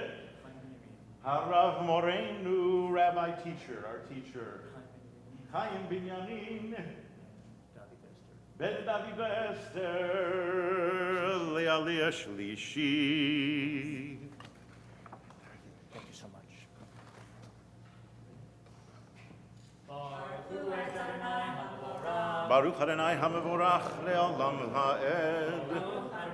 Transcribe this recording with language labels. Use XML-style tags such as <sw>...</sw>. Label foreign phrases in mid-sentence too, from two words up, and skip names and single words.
<he>הרב מורנו,</he> <en>rabbi teacher, our teacher, Chaim Binyamin,</en> <he>Ben Davi Bester, לעלייה שלישי.</he> <en>Thank you so much.</en> <he>ברוך אדוני המבורך לעולם ועד.</he>